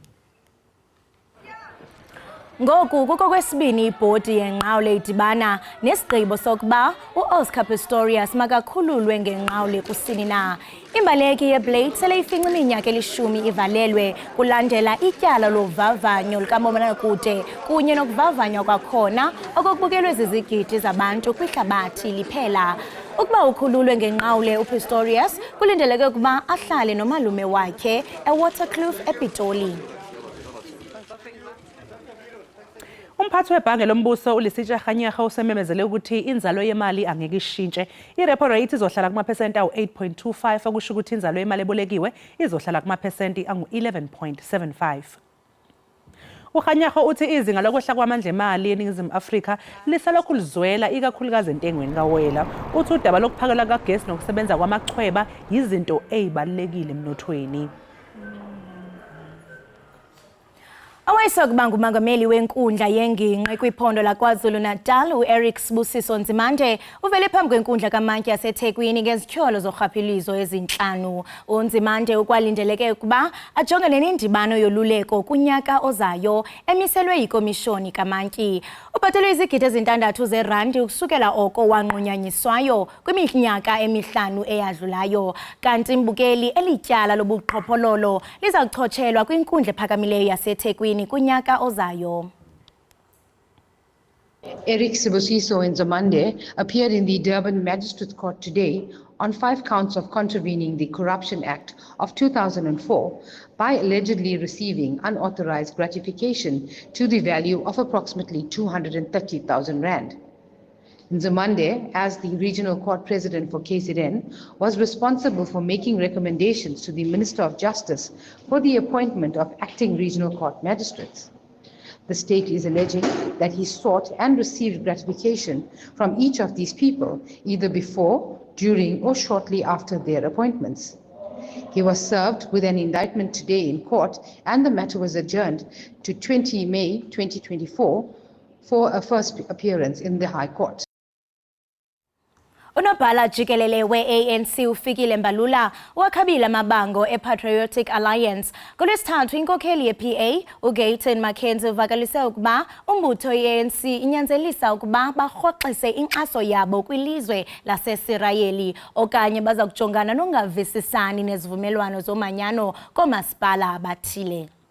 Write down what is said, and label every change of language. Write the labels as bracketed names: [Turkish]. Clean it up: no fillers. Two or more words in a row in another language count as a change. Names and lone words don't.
[Xhosa] Ngoku kuko kwesibini ibhodi yenqawule idibana nesigqibo sokuba uOscar Pistorius makakhululwe ngenqawule kusini na. Imbaleki yeBlade sele ifinca iminyaka elishumi ivalelwe kulandela ityala lovavanyo lukamobonakude kunye nokuvavanywa kwakhona okokubukelwe zizigidi zabantu kwihlabathi liphela. Ukuba ukhululwe ngenqawule uPistorius kulindeleke ukuba ahlale nomalume wakhe eWaterkloof ePitoli. [Zulu] Umphathi webhange lombuso uLisitsha Kganyaga usememezele ukuthi inzalo yemali angeke ishintshe. I-repo rate izohlala kumaphesenti awu-8.25 okusho ukuthi inzalo yemali ebolekiwe izohlala kumaphesenti angu-11.75. uKganyaga uthi izinga lokwehla kwamandla emali eNingizimu Afrika lisalokhu lizwela ikakhulukazi entengweni kawoyela. Uthi udaba lokuphakelwa kagesi nokusebenza kwamachweba yizinto ezibalulekile emnothweni. [Xhosa] Owayesokuba ngumongameli wenkundla yenginqi kwiphondo laKwaZulu-Natal uEric Sibusiso Nzimande uvele phambi kwenkundla kamantyi yaseThekwini ngezityholo zorhwaphilizo ezintlanu. uNzimande ukwalindeleke ukuba ajongane nendibano yoluleko kunyaka ozayo emiselwe yikomishoni kamantyi. Ubhatelwe izigidi ezintandathu zeerandi ukusukela oko wanqunyanyiswayo kwiminyaka emihlanu eyadlulayo. Kanti mbukeli elityala lobuqhophololo liza kuchotshelwa kwinkundla ephakamileyo yaseThekwini kunyaka ozayo. [English] Eric Sibusiso and Zamande appeared in the Durban Magistrates Court today on 5 counts of contravening the Corruption Act of 2004 by allegedly receiving unauthorized gratification to the value of approximately 230,000 rand. Nzimande, as the Regional Court President for KZN, was responsible for making recommendations to the Minister of Justice for the appointment of acting Regional Court magistrates. The state is alleging that he sought and received gratification from each of these people, either before, during, or shortly after their appointments. He was served with an indictment today in court, and the matter was adjourned to 20 May 2024 for a first appearance in the High Court. [Xhosa] Unobhala Jikelele we-ANC ufikile Mbalula wakhabile amabango e-Patriotic Alliance. Kulwesithathu inkokheli ye-PA uGayton Mackenzie uvakalise ukuba umbutho ye-ANC inyanzelisa ukuba barhoxise inkxaso yabo kwilizwe lasesirayeli okanye baza kujongana nongavisisani nezivumelwano zomanyano koomasipala abathile.